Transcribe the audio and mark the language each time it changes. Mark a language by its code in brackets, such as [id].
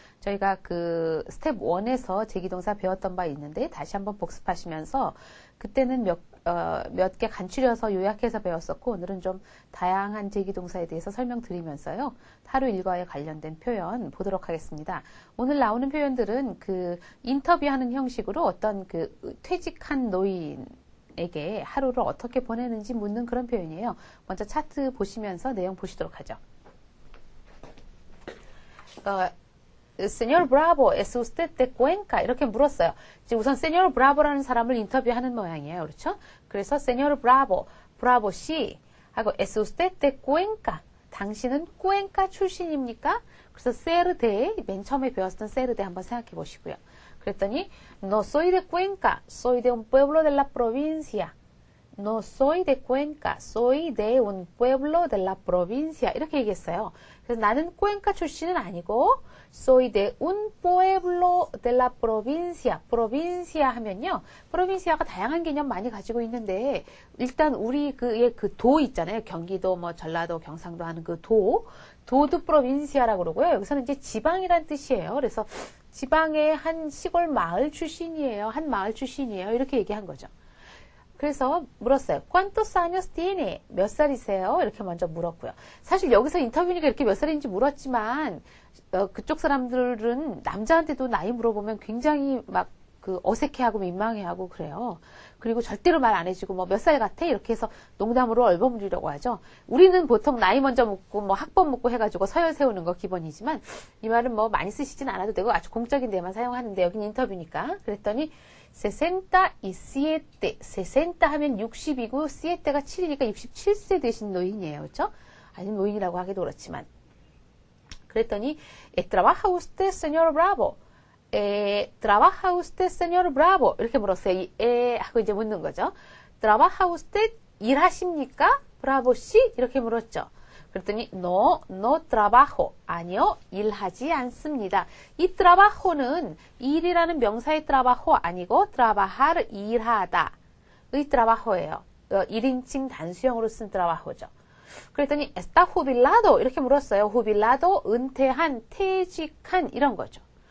[ko] 저희가 그 스텝 1에서 제기동사 배웠던 바 있는데 다시 한번 복습하시면서, 그때는 몇 개 간추려서 요약해서 배웠었고, 오늘은 좀 다양한 제기동사에 대해서 설명드리면서요, 하루 일과에 관련된 표현 보도록 하겠습니다. 오늘 나오는 표현들은 그 인터뷰하는 형식으로 어떤 그 퇴직한 노인에게 하루를 어떻게 보내는지 묻는 그런 표현이에요. 먼저 차트 보시면서 내용 보시도록 하죠. [es] Señor Bravo, ¿es usted de Cuenca? [ko] 이렇게 물었어요. 우선 Señor Bravo라는 사람을 인터뷰하는 모양이에요. 그렇죠? 그래서 Señor Bravo, Bravo 씨 하고 [es] ¿es usted de Cuenca? [ko] 당신은 Cuenca 출신입니까? 그래서 ser de, 맨 처음에 배웠던 ser de 한번 생각해 보시고요. [es] 그랬더니 No soy de Cuenca, soy de un pueblo de la provincia. No soy de Cuenca, soy de un pueblo de la provincia. [ko] 이렇게 얘기했어요. 그래서 나는 Cuenca 출신은 아니고 [es] soy de un pueblo de la provincia. [ko] provincia 하면요, provincia가 다양한 개념 많이 가지고 있는데, 일단 우리 그 도 있잖아요. 경기도, 전라도, 경상도 하는 그 도도 provincia라고 그러고요. 여기서는 이제 지방이란 뜻이에요. 그래서 지방의 한 시골 마을 출신이에요. 한 마을 출신이에요. 이렇게 얘기한 거죠. 그래서 물었어요. [es] ¿Cuántos años tiene? [ko] 몇 살이세요? 이렇게 먼저 물었고요. 사실 여기서 인터뷰니까 이렇게 몇 살인지 물었지만, 그쪽 사람들은 남자한테도 나이 물어보면 굉장히 막 어색해하고 민망해하고 그래요. 그리고 절대로 말 안 해주고 몇 살 같아? 이렇게 해서 농담으로 얼버무리려고 하죠. 우리는 보통 나이 먼저 묻고 학번 묻고 해가지고 서열 세우는 거 기본이지만, 이 말은 많이 쓰시진 않아도 되고 아주 공적인 데만 사용하는데, 여긴 인터뷰니까. 그랬더니 67, 60 하면 60이고 7가 7이니까 67세 되신 노인이에요. 그렇죠? 아니, 노인이라고 하기도 그렇지만. [es] 그랬더니 ¿Trabaja usted, señor Bravo? ¿Trabaja usted, señor Bravo? [ko] 이렇게 물었어요. 하고 이제 묻는 거죠. [es] ¿Trabaja usted? [ko] 일하십니까? Bravo 씨? 이렇게 물었죠. 그랬더니 [es] no trabajo. [ko] 아니요, 일하지 않습니다. 이 trabajo는 일이라는 명사의 trabajo 아니고 trabajar, 일하다 의 trabajo예요. 1인칭 단수형으로 쓴 trabajo죠. 그랬더니 [es] está jubilado [ko] 이렇게 물었어요. jubilado, 은퇴한, 퇴직한 이런 거죠.